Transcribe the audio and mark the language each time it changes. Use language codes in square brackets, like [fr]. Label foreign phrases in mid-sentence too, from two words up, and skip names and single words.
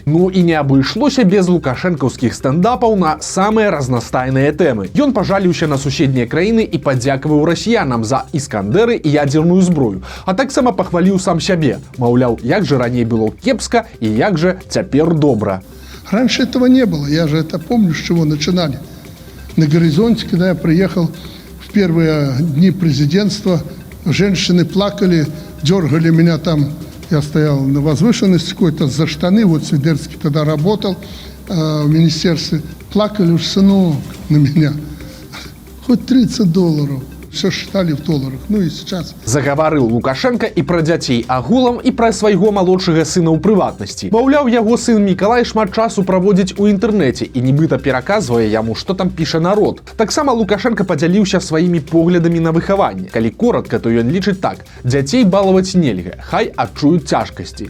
[be] Ну і не абышлося без лукашэнкаўскіх стендапаў на самыя разнастайныя тэмы. Ён пажаліўся на суседнія краіны і падзякаваў расіянам за іскандеры і ядзерную зброю, а таксама пахваліў сам сябе. Маўляў, як же раней было кепска и як же цяпер добра. [ru] Раньше этого не было, я же это помню, с чего начинали. На горизонте, когда я приехал в первые дни президентства, женщины плакали, дергали меня там, я стоял на возвышенности какой-то за штаны, вот Свидерский тогда работал в министерстве, плакали уж, сынок, на меня, хоть $30. Все считали в долларах, ну и сейчас. [be] Загаварыў Лукашенко і пра дзяцей агулам, і пра свайго малодшага сына ў прыватнасці. Маўляў, яго сын Мікалай шмат часу праводзіць у інтэрнэце і нібыта пераказвае яму, што там піша народ. Таксама Лукашенко падзяліўся сваімі поглядамі на выхаванне. Калі коратка, то ён лічыць так: дзяцей балаваць нельга, хай адчуюць цяжкасці.